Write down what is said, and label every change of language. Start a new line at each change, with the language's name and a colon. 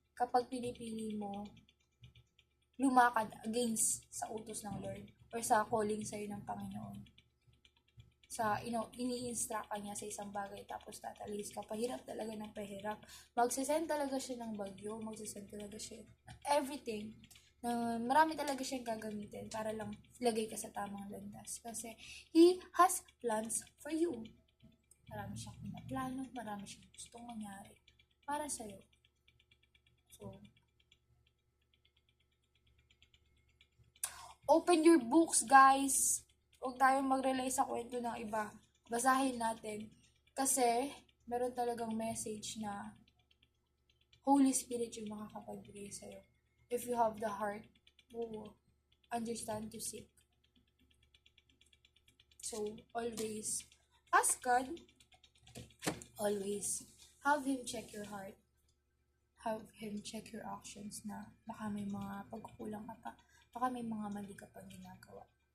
Filipino: kapag pinipili mo lumakad against sa utos ng Lord or sa calling sa'yo ng Panginoon. Sa ini-instruct ka niya sa isang bagay tapos tatalis ka, pahirap talaga ng pahirap. Magsisend talaga siya ng bagyo, magsisend talaga siya everything. Marami talaga siyang gagamitin para lang lagay ka sa tamang landas. Kasi
English: He has plans for you.
Filipino: Marami siyang pinaplano, marami siyang gustong mangyari para sa'yo.
English: So, open your books, guys.
Filipino: Huwag tayong mag-rely sa kwento ng iba. Basahin natin. Kasi, meron talagang message na Holy Spirit yung makakapagbigay sa'yo.
English: If you have the heart to understand, to seek. So, always ask God. Always have Him check your heart. Have Him check your actions
Filipino: na baka may mga pagkukulang ka pa. Baka may mga mali ka pang ginagawa.